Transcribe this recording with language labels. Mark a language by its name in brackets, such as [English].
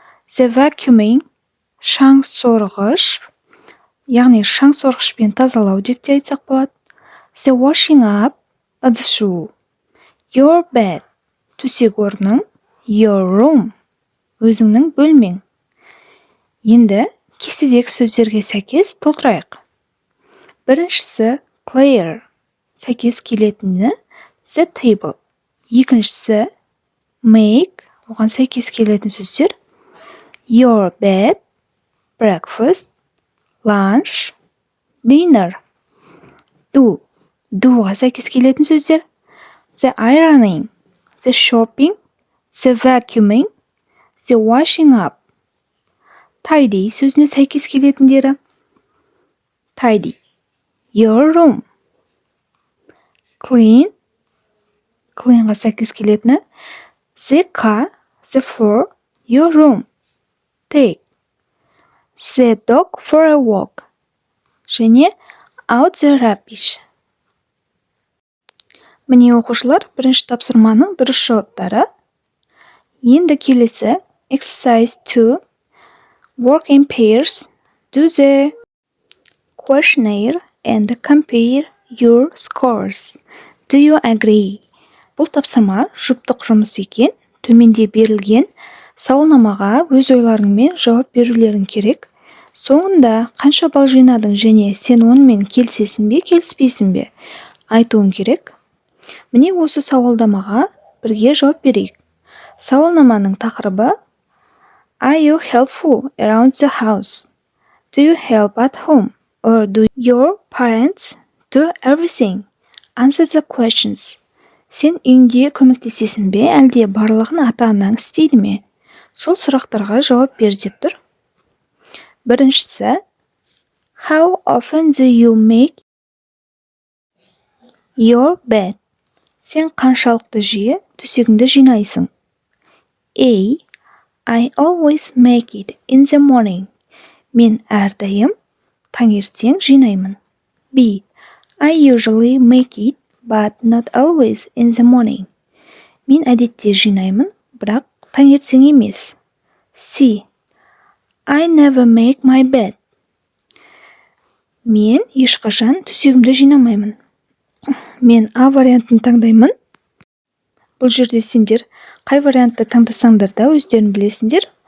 [English] the vacuuming [Kazakh] – шаң сорғыш, яғни шаң сорғышпен тазалау деп те айтсақ болады, [English] the washing up [Kazakh] – ыдыс жуу, [English] your bed [Kazakh] – төсек орның, [English] your room [Kazakh] – өзіңнің бөлмең. Енді кестедегі сөздерге сәйкес толтырайық. Біріншісі clear – сәйкес келетіні [English] the table. [Kazakh] Екіншісі make – оған сәйкес келетін сөздер [English] your bed, breakfast, lunch, dinner. Do-ға [Kazakh] сәйкес келетін сөздер [English] the ironing, the shopping, the vacuuming, the washing up. Tidy [Kazakh] сөзіне сәйкес келетіндері [English] tidy, your room. Clean-ға [Kazakh] сәйкес келетіні [English] the car, the floor, your room. Take the dog for a walk және out the rubbish. [Kazakh] Міне оқушылар, бірінші тапсырманың дұрыс жауаптары. Енді келесі exercise 2. [English] Work in pairs. Do the questionnaire and compare your scores. Do you agree? [Kazakh] Бұл тапсырма жұптық жұмыс екен. Төменде берілген сауалнамаға өз ойларыңмен жауап берулерің керек. Соңында қанша балл жинадың және сен онымен келісесің бе, келіспейсің бе айтуың керек. Міне осы сауалнамаға бірге жауап берейік. Сауалнаманың тақырыбы [English] Are you helpful around the house? Do you help at home? Or do your parents do everything? Answer the questions. [Kazakh] Сен үйіңде көмектесесің бе, әлде барлығын ата-анаң істейді ме? Сол сұрақтарға жауап бер деп тұр. Біріншісі, [English] How often do you make your bed? [Kazakh] Сен қаншалықты жиі төсегіңді жинайсың? [English] A. I always make it in the morning. [Kazakh] Мен әрдайым таңертең жинаймын. [English] B. I usually make it, but not always in the morning. [Kazakh] Мен әдетте жинаймын, бірақ таңертең емес. [English] C. I never make my bed. [Kazakh] Мен ешқашан төсегімді жинамаймын. Мен А вариантын таңдаймын. Бұл жерде сендер қай вариантты таңдасаңдар да өздерін білесіңдер.